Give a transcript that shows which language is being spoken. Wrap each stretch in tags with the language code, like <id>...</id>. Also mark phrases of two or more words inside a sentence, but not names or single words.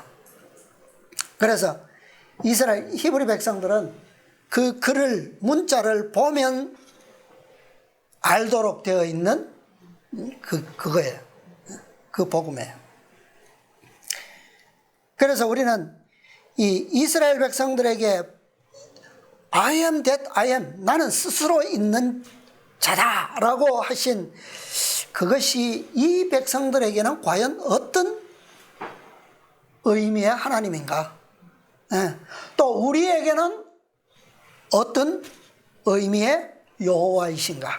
<ko>그래서 이스라엘 히브리 백성들은 그 글을, 문자를 보면 알도록 되어 있는 그거예요. 그 복음이에요. 그래서 우리는 이 이스라엘 백성들에게</ko> <en>I am that I am,</en> <ko>나는 스스로 있는 자다라고 하신 그것이 이 백성들에게는 과연 어떤 의미의 하나님인가? 또 우리에게는 어떤 의미의 여호와이신가?</ko>